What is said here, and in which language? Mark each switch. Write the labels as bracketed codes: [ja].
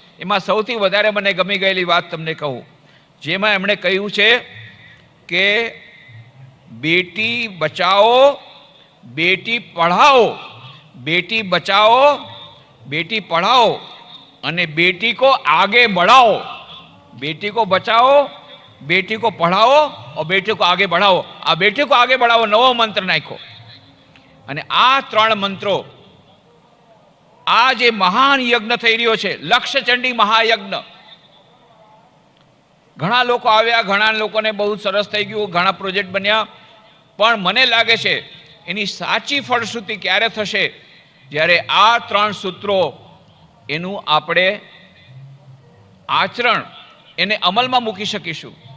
[gu] એમાં સૌથી વધારે મને ગમી ગયેલી વાત તમને કહું, જેમાં એમણે કહ્યું છે કે બેટી બચાવો, બેટી પઢાઓ, બેટી બચાओ, [hi] बेटी पढ़ाओ [gu] અને [hi] बेटी को आगे बढ़ाओ. बेटी को बचाओ, बेटी को पढ़ाओ और बेटी को आगे बढ़ाओ. [gu] आ [hi] बेटी को आगे बढ़ाओ [gu] नવો મંત્ર નાખ્યો. અને આ 3 મંત્રો આ જે મહાન યજ્ઞ થઈ રહ્યો છે, લક્ષચંડી મહાયજ્ઞ, ઘણા લોકો આવ્યા, ઘણા લોકોને બહુ સરસ થઈ ગયું, ઘણા પ્રોજેક્ટ બન્યા, પણ મને લાગે છે એની સાચી ફળશ્રુતિ ક્યારે થશે, જ્યારે આ 3 સૂત્રો એનું આપણે આચરણ એને અમલમાં મૂકી શકીશું.